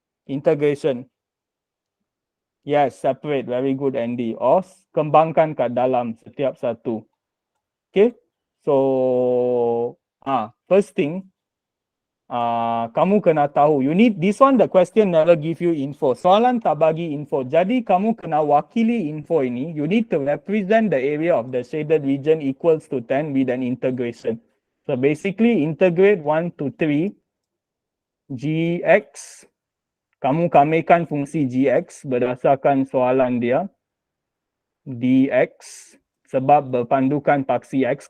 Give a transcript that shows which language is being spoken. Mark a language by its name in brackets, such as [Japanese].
[English] Integration. Yes, separate. Very good, Andy. [Malay] Or kembangkan kat dalam setiap satu. Okay. [English] So, first thing, [Malay] kamu kena tahu. [English] You need this one. The question never give you info. [Malay] Soalan tak bagi info. Jadi kamu kena wakili info ini. [English] You need to represent the area of the shaded region equals to 10 with an integration. So basically integrate 1 to 3 gx. [Malay] Kamu kamikan fungsi gx berdasarkan soalan dia. Dx sebab berpandukan paksi x.